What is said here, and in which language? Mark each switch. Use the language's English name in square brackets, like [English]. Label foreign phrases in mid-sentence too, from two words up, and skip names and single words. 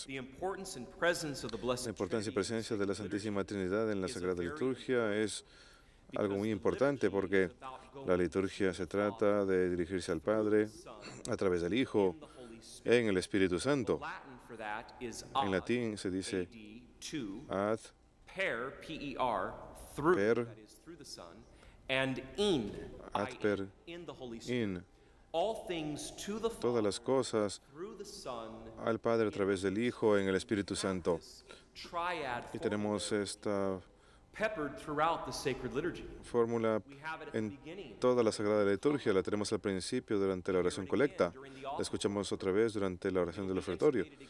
[Spanish] La importancia y presencia de la Santísima Trinidad en la Sagrada Liturgia es algo muy importante porque la liturgia se trata de dirigirse al Padre a través del Hijo en el Espíritu Santo. En latín se dice [Latin] ad, per, and in, ad per, in. [Spanish] Todas las cosas al Padre a través del Hijo en el Espíritu Santo. Y tenemos esta fórmula en toda la Sagrada Liturgia. La tenemos al principio durante la oración colecta. La escuchamos otra vez durante la oración del ofertorio.